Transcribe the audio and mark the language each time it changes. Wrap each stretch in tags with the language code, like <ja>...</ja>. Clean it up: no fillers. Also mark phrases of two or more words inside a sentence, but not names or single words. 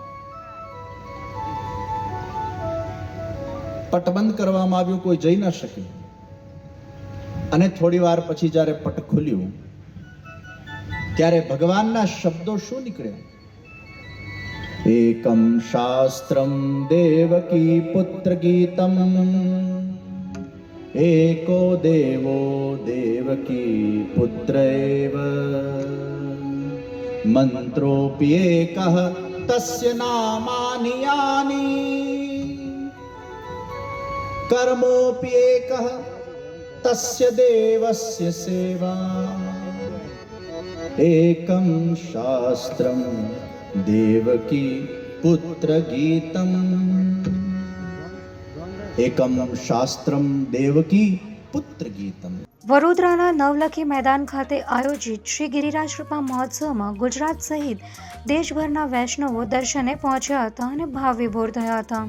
<gu>પટબંધ કરવામાં આવ્યું, કોઈ જઈ ન શકે. અને થોડી વાર પછી જ્યારે પટ ખુલ્યું ત્યારે ભગવાનના શબ્દો શું નીકળ્યા?</gu> <sa>એકમ શાસ્ત્રમ દેવકી પુત્ર ગીતમ एको देवो देवकी पुत्र एव मंत्रोऽपि एकः तस्य नामानि यानि कर्मोऽपि एकः तस्य देवस्य सेवा एकं शास्त्रं देवकी पुत्र गीतम् એકમ શાસ્ત્રમ દેવકી પુત્ર ગીતમ.</sa> <gu>વડોદરાના નવલખી મેદાન ખાતે આયોજિત શ્રી ગિરિરાજ કૃપા મહોત્સવમાં ગુજરાત સહિત દેશભરના વૈષ્ણવો દર્શને પહોંચ્યા હતા અને ભાવ વિભોર થયા હતા.</gu>